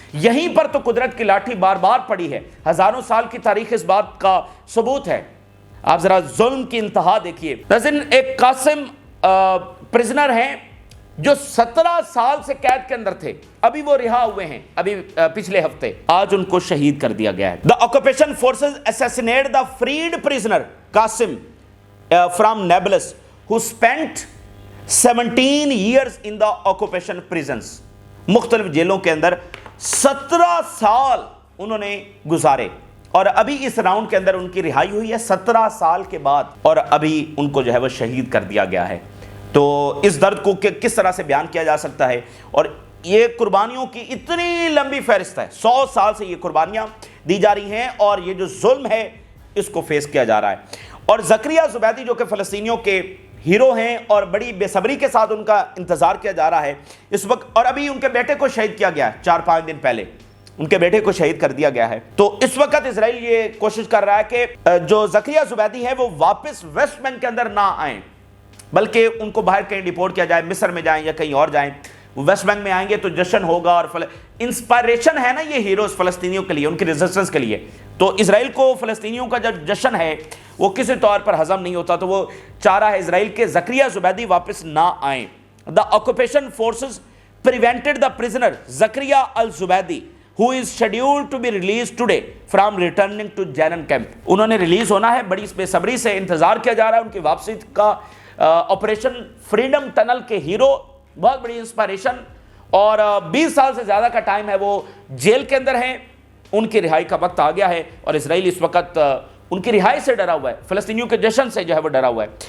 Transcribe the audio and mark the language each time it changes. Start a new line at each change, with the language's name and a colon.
Urdu: یہیں پر تو قدرت کی لاٹھی بار بار پڑی ہے. ہزاروں سال کی تاریخ اس بات کا ثبوت ہے. آپ ذرا ظلم کی انتہا دیکھیے. ناظرین, ایک قاسم پرزنر ہیں جو 17 سال سے قید کے اندر تھے, ابھی وہ رہا ہوئے ہیں, ابھی پچھلے ہفتے آج ان کو شہید کر دیا گیا ہے.
English: The occupation forces assassinate the freed prisoner Qasim from Nablus who spent 17 years in the occupation prisons.
Urdu: مختلف جیلوں کے اندر 17 سال انہوں نے گزارے, اور ابھی اس راؤنڈ کے اندر ان کی رہائی ہوئی ہے 17 سال کے بعد, اور ابھی ان کو جو ہے وہ شہید کر دیا گیا ہے. تو اس درد کو کس طرح سے بیان کیا جا سکتا ہے, اور یہ قربانیوں کی اتنی لمبی فہرست ہے, 100 سال سے یہ قربانیاں دی جا رہی ہیں, اور یہ جو ظلم ہے اس کو فیس کیا جا رہا ہے. اور زکریا زبیدی جو کہ فلسطینیوں کے ہیرو ہیں اور بڑی بے صبری کے ساتھ ان کا انتظار کیا جا رہا ہے اس وقت, اور ابھی ان کے بیٹے کو شہید کیا گیا ہے 4-5 دن پہلے, ان کے بیٹے کو شہید کر دیا گیا ہے. تو اس وقت اسرائیل یہ کوشش کر رہا ہے کہ جو زکریا زبیدی ہیں وہ واپس ویسٹ بینک کے اندر نہ آئیں, بلکہ ان کو باہر کہیں ڈیپورٹ کیا جائے, مصر میں جائیں یا کہیں اور جائیں. وہ ویسٹ بینک میں آئیں گے تو جشن ہوگا, اور انسپائریشن ہے نا یہ ہیروز فلسطینیوں کے لیے, ان کی ریزسٹنس کے لیے. تو اسرائیل کو فلسطینیوں کا جو جشن ہے وہ کسی طور پر ہضم نہیں ہوتا, تو وہ چاہ رہا ہے اسرائیل کے زکریا زبیدی واپس نہ آئیں.
English: The occupation forces prevented the prisoner Zakaria al-Zubaidi who is scheduled to be released today from returning to Jenin camp.
Urdu: انہوں نے ریلیز ہونا ہے, بڑی بے صبری سے انتظار کیا جا رہا ہے ان کی واپسی کا. آپریشن فریڈم ٹنل کے ہیرو, بہت بڑی انسپائریشن, اور 20 سال سے زیادہ کا ٹائم ہے وہ جیل کے اندر ہیں. ان کی رہائی کا وقت آ گیا ہے, اور اسرائیل اس وقت ان کی رہائی سے ڈرا ہوا ہے, فلسطینیوں کے جشن سے جو ہے وہ ڈرا ہوا ہے.